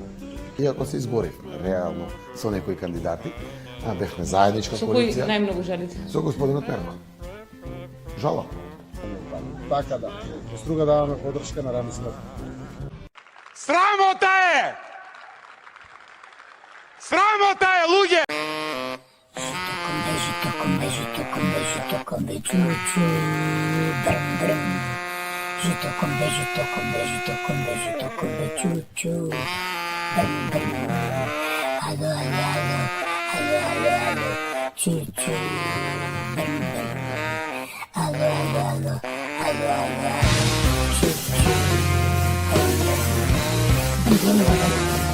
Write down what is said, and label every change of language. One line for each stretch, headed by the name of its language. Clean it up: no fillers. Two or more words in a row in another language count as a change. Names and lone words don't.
Macedonian: Иако се изгоревме, реално, со некои кандидати, бевме заедничка Со кој коалиција. најмногу жалите? Со господинот Мерко. Жала. Така да, во Струга даваме подршка на Рами Сметлин. Срамота е! Срамота е, луѓе!
Croatian: Žito kombe, čuču, brm, brm. Žito kombe, čuču, brm, brm. Alo, čuču, brm, brm. Alo, čuču, brm, brm.